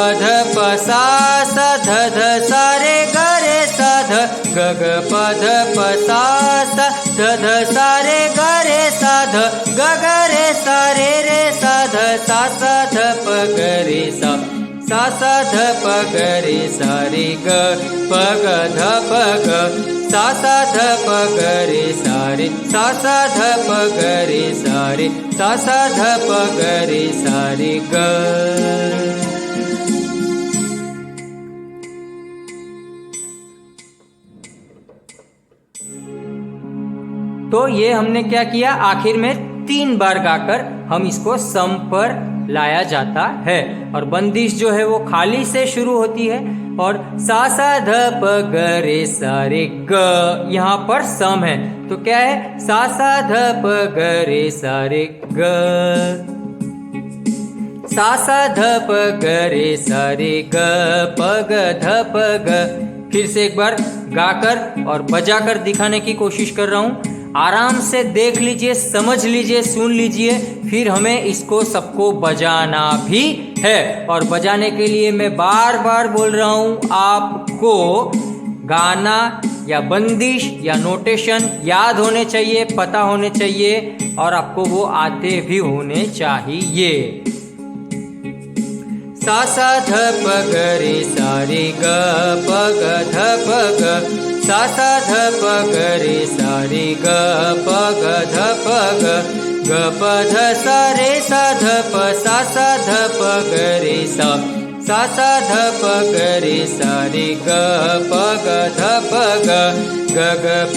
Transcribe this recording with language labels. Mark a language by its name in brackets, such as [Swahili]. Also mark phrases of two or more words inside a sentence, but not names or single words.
[Hindi] ध प सा सा ध ध सा रे ग रे सा ध ग ग प ध प सा सा ध ध सा रे ग रे सा ध ग ग रे सा ध सा सा ध प ग रे सा सा सा ध प ग रे सा रे ग प ग ध प ग सा सा ध प ग रे सा रे सा सा ध प ग रे सा रे सा सा ध प ग रे सा रे ग। तो ये हमने क्या किया, आखिर में 3 बार गाकर हम इसको सम पर लाया जाता है। और बंदिश जो है वो खाली से शुरू होती है, और सा सा ध प ग रे सा रे ग यहाँ पर सम है, तो क्या है सा सा ध प ग रे सा रे ग, सा सा ध प ग रे सा रे ग प ग ध प ग। फिर से एक बार गाकर और बजाकर दिखाने की कोशिश कर रहा हूँ। आराम से देख लीजिए, समझ लीजिए, सुन लीजिए, फिर हमें इसको सबको बजाना भी है। और बजाने के लिए मैं बार बार बोल रहा हूँ, आपको गाना या बंदिश या नोटेशन याद होने चाहिए, पता होने चाहिए, और आपको वो आते भी होने चाहिए। सा सा ध प ग रे सा रे ग प ग ध प ग सा सा ध प ग रे सा रे ग प ग ध प ग ग प ध सा रे सा ध प सा सा ध प ग रे सा सा सा ध प ग रे सा रे ग प ग ध प ग ग ग प